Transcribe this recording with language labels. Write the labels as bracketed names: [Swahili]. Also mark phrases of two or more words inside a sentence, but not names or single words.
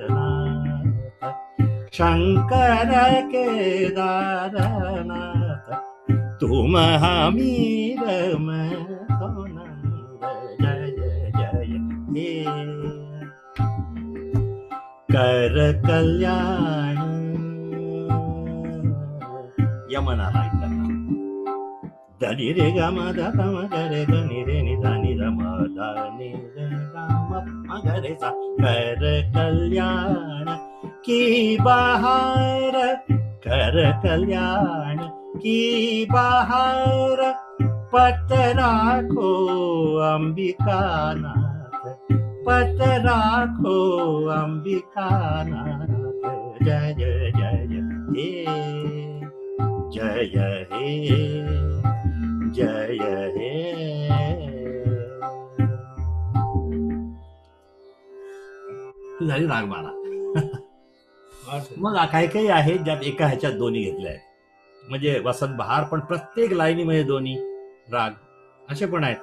[Hindi] शंकर केदारनाथ, तुम हमीर मैं तो नंद, जय जय हे कर कल्याण. [Marathi] यमनाला ऐकला धनी रे ग म ध प म ग रे ग नि रे नि ध नि ध म ध नि रे ग म म ग रे सा. [Hindi] कर कल्याण की बहार, कर कल्याण की बहार, पट राखो अंबिकानाथ, पट राखो अंबिकानाथ, जय जय हे, जय हे, जय हे. [Marathi] झाली रागमाला. मग काही काही आहे ज्यात एका ह्याच्यात दोन्ही घेतले आहेत, म्हणजे वसंत बहार, पण प्रत्येक लाईनीमध्ये दोन्ही राग असे पण आहेत.